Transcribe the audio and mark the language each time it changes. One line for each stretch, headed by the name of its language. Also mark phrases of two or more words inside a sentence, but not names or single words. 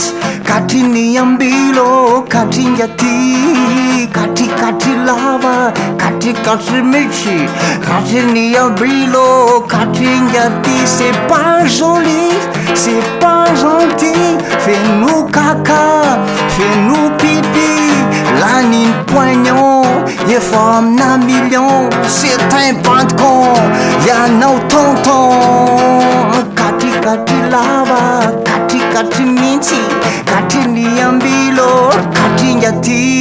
Malagasy: katry ny ambilo, katry ngaty, katry lava, katry mintsy, katry ny ambilo, katry ngaty.
French: C'est pas joli, c'est pas gentil, fais-nous caca, fais-nous pipi, l'anine poignon,
Malagasy: efa amina million,
French: c'est un bandecon,
Malagasy: ianao tonton. Katry lava, katry mintsy, katry ny ambilo, katry ngaty.